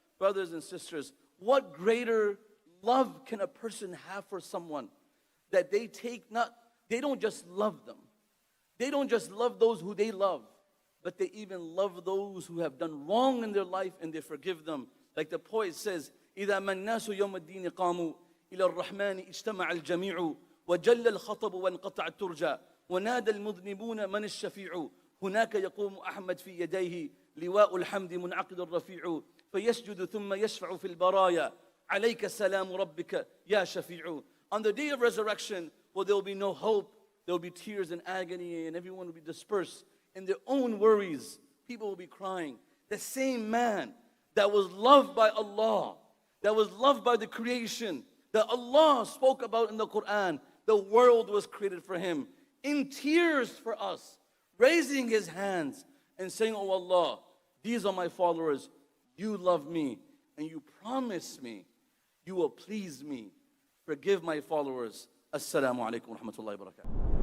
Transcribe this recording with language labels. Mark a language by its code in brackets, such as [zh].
[en] Brothers and sisters, what greater love can a person have for someone that they don't just love them. They don't just love those who they love, but they even love those who have done wrong in their life and they forgive them. Like the poet says, [ar] إِذَا مَا النَّاسُ يَوْمَ الدِّينِ قَامُوا إِلَى الرَّحْمَنِ اجْتَمَعَ الْجَمِيعُ وَجَلَّ الْخَطَبُ وَانْقَطَعَ التُّرْجَى وَنَادَى الْمُذْنِبُونَ مَنِ الشَّفِيعُ هُنَاكَ يَقُومُ أَحْمَدْ فِي يَدَيْهِ لواء الحمد منعقد الرفيع فيسجد ثم يشفع في البرايا عليك سلام ربك يا شفيع. [en] On the day of resurrection, well, there will be no hope, there will be tears and agony, and everyone will be dispersed in their own worries. People will be crying. The same man that was loved by Allah, that was loved by the creation, that Allah spoke about in the Qur'an, the world was created for him, in tears for us, raising his hands and saying, oh Allah, these are my followers, you love me, and you promise me, you will please me. Forgive my followers. [ar] Assalamu alaikum wa rahmatullahi wa barakatuh.